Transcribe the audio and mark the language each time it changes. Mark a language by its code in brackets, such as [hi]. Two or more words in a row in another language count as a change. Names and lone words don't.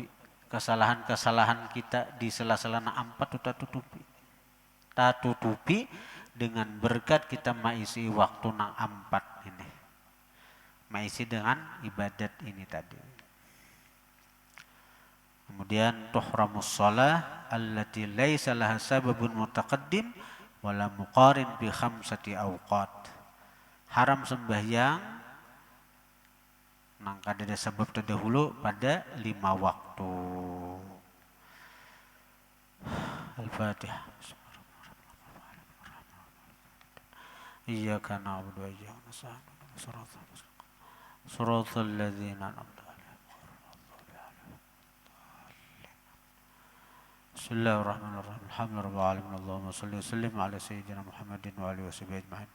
[bjn] Kesalahan-kesalahan kita di sela-sela na 4 tu tak tutupi. Tak tutupi dengan berkat kita maisi waktu nang 4 ini. Maisi dengan ibadat ini tadi. [ar] Kemudian تحرم الصلاة التي ليس لها سبب متقدم ولا مقارن بخمسة أوقات. [bjn] Haram sembahyang nang kada ada sebab terdahulu pada 5 waktu. [ar] Al-Fatihah. إياك نعبد وإياك نستعين. صراط الذين أنعمت بسم الله الرحمن الرحيم. الحمد لله رب العالمين. اللهم صل وسلم على سيدنا محمد وآله وصحبه أجمعين.